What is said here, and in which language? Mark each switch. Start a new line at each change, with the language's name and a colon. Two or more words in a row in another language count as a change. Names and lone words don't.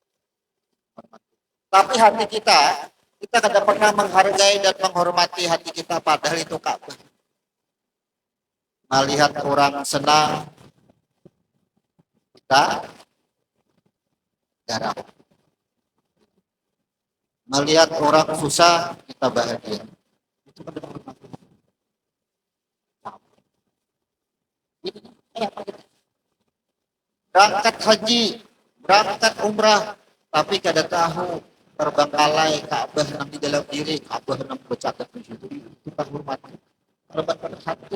Indonesian: Tapi hati kita tidak pernah menghargai dan menghormati hati kita padahal itu Ka'bah. Melihat orang senang kita garap. Melihat orang susah kita bahagia.
Banjar: Itu kan berangkat haji, berangkat umrah, tapi kada tahu terbengkalai Ka'bah nang di dalam diri, Ka'bah nang bercatat di situ.
Indonesian: Kita hormati. Hormat pada hati.